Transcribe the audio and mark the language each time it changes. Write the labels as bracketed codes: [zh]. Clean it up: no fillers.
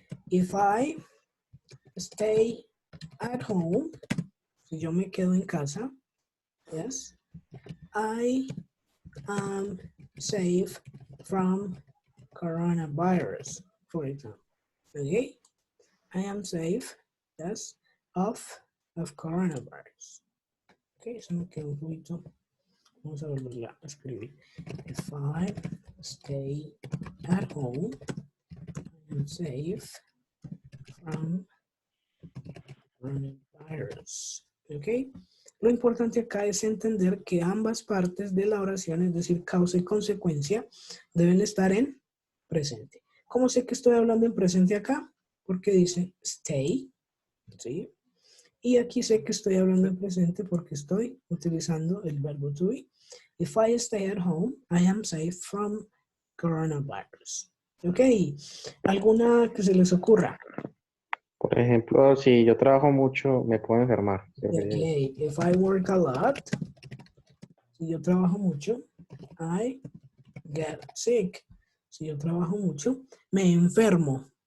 [en] If I stay at home, [es] si yo me quedo en casa, [en] yes, I am safe from coronavirus, for example. Okay? I am safe, yes, of coronavirus. [es] Okay, eso me quedó un poquito. Vamos a volverla a escribir. [en] If I stay at home, I am safe from coronavirus. [es] ¿Ok? Lo importante acá es entender que ambas partes de la oración, es decir, causa y consecuencia, deben estar en presente. ¿Cómo sé que estoy hablando en presente acá? Porque dice stay, ¿sí? Y aquí sé que estoy hablando en presente porque estoy utilizando el verbo to be. [en] If I stay at home, I am safe from coronavirus. [es] ¿Ok? ¿Alguna que se les ocurra? Por ejemplo, si yo trabajo mucho, me puedo enfermar. [en] Ok, if I work a lot, [es] si yo trabajo mucho, [en] I get sick. [es] Si yo trabajo mucho, me enfermo.